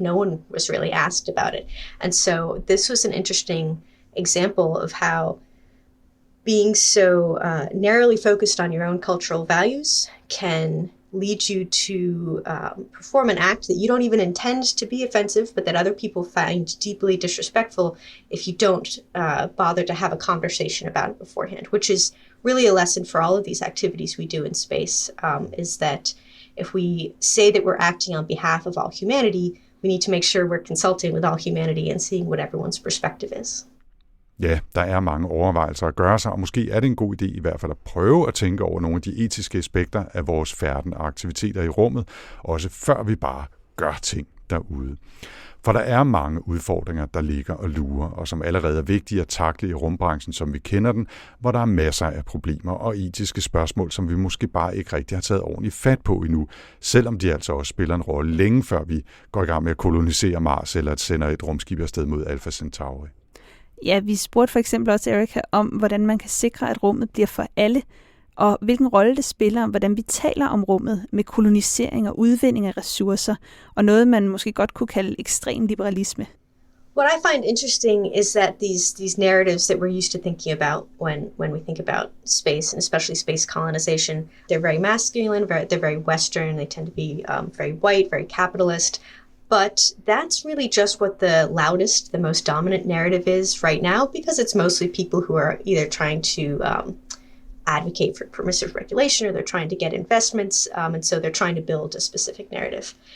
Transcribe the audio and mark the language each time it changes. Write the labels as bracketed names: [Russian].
[English] No one was really asked about it. And so this was an interesting example of how being so narrowly focused on your own cultural values can lead you to perform an act that you don't even intend to be offensive, but that other people find deeply disrespectful if you don't bother to have a conversation about it beforehand, which is really a lesson for all of these activities we do in space, is that if we say that we're acting on behalf of all humanity, we need to make sure we're consulting with all humanity and seeing what everyone's perspective is. [Danish] Ja, der er mange overvejelser at gøre sig, og måske er det en god idé i hvert fald at prøve at tænke over nogle af de etiske aspekter af vores færden og aktiviteter i rummet, også før vi bare gør ting derude. For der er mange udfordringer, der ligger og lurer, og som allerede er vigtige at takle i rumbranchen, som vi kender den, hvor der er masser af problemer og etiske spørgsmål, som vi måske bare ikke rigtig har taget ordentligt fat på endnu, selvom de altså også spiller en rolle længe før vi går i gang med at kolonisere Mars eller at sende et rumskib afsted mod Alpha Centauri. Ja, vi spurgte for eksempel også Erika om, hvordan man kan sikre, at rummet bliver for alle, og hvilken rolle det spiller om, hvordan vi taler om rummet med kolonisering og udvinding af ressourcer, og noget, man måske godt kunne kalde ekstrem liberalisme. [English] What I find interesting is that these narratives that we're used to thinking about when we think about space, and especially space colonization, they're very masculine, they're very Western, they tend to be very white, very capitalist. But that's really just what the loudest, the most dominant narrative is right now, because it's mostly people who are either trying to advocate for permissive regulation or they're trying to get investments, and so they're trying to build a specific narrative.